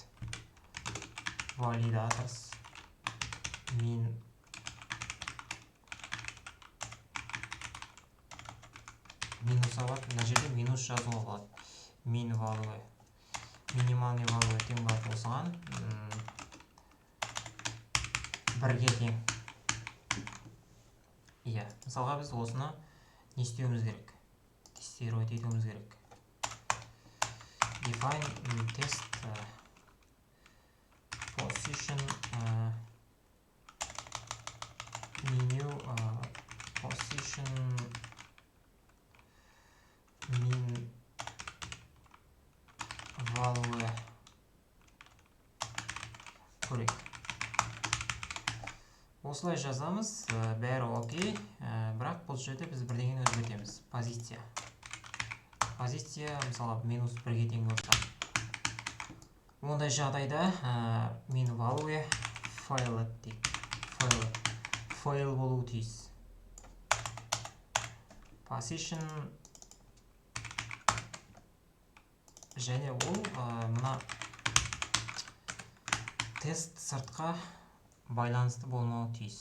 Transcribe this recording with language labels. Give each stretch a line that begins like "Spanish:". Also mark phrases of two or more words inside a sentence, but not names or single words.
Kazakh: Validators минусовать, мына жерде минус жазуға болады.
English: Min value,
Kazakh: минимальный value тең болады осыған 1-ге тең. Мысалға біз осыны не істеуіміз керек? Тестировать етуіміз керек.
English: Define test position menu position min value
Kazakh: осылай жазамыз, бәрі окей, бірақ бұл жерде біз бірдеңені өзгертеміз. Позиция мысалы -1-ге тең болса, ондай жағдайда
English: min value failed
Kazakh: дейді. Fail болуы тиіс. Position және ол мына тест сыртқа байланысты болмауы тиіс.